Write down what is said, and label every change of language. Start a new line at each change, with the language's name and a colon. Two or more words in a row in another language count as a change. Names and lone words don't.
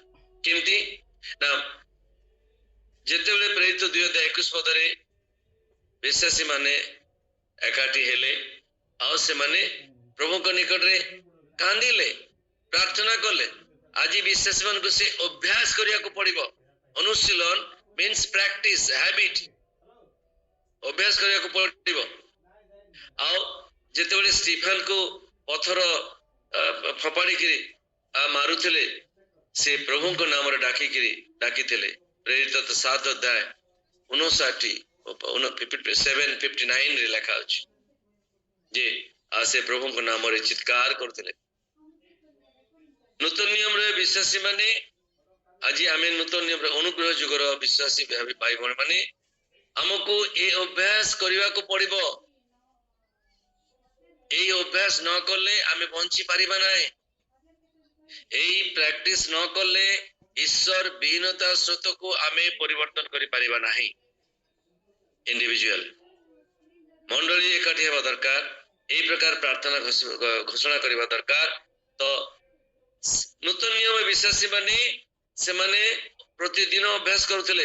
Odia: କେମିତି ନା, ଯେତେବେଳେ ପ୍ରେରିତ 2 ଅଧ୍ୟାୟ 21 ପଦରେ ବିଶ୍ୱାସୀ ମାନେ ଏକାଠି ହେଲେ ଆଉ ସେମାନେ ପ୍ରଭୁଙ୍କ ନିକଟରେ କାନ୍ଦିଲେ, ପ୍ରାର୍ଥନା କଲେ। ଆଜି ବିଶ୍ୱାସୀ ମାନଙ୍କୁ ସେ ଅଭ୍ୟାସ କରିବାକୁ ପଡିବ।
English: ଅନୁଶୀଳନ means practice, habit,
Odia: ଅଭ୍ୟାସ କରିବାକୁ ପଡିବ। ଆଉ ଯେତେବେଳେ ଷ୍ଟିଫେନକୁ ପଥର ଫୋପାଡ଼ିକିରି ମାରୁଥିଲେ, ସେ ପ୍ରଭୁଙ୍କ ନାମରେ ଡାକିଥିଲେ। ପ୍ରେରିତ 7 ଅଧ୍ୟାୟ 59 ରେ ଲେଖା ଅଛି ଯେ ସେ ପ୍ରଭୁଙ୍କ ନାମରେ ଚିତ୍କାର କରୁଥିଲେ। ନୂତନ ନିୟମରେ ବିଶ୍ୱାସୀ ମାନେ, ଆଜି ଆମେ ନୂତନ ନିୟମରେ ଅନୁଗ୍ରହ ଯୁଗର ବିଶ୍ୱାସୀ ଭାଇ ଭଉଣୀ ମାନେ ଆମକୁ ଏ ଅଭ୍ୟାସ କରିବାକୁ ପଡିବ। ଏହି ଅଭ୍ୟାସ ନ କରିଲେ ଆମେ ବଞ୍ଚି ପାରିବା ନାହିଁ। ଏହି ପ୍ରାକ୍ଟିସ ନ କରିଲେ ଈଶ୍ୱର ବିହୀନତା ସ୍ରୋତକୁ ଆମେ ପରିବର୍ତ୍ତନ କରିପାରିବା ନାହିଁ। ଇଣ୍ଡିଭିଜୁଆଲ ମଣ୍ଡଳୀ ଏକାଠି ହେବା ଦରକାର, এই ପ୍ରକାର ପ୍ରାର୍ଥନା ଘୋଷଣା କରିବା ଦରକାର। ତ ନୂତନ ନିୟମ ବିଶ୍ୱାସୀ ମାନେ ସେମାନେ ପ୍ରତିଦିନ ଅଭ୍ୟାସ କରୁଥିଲେ।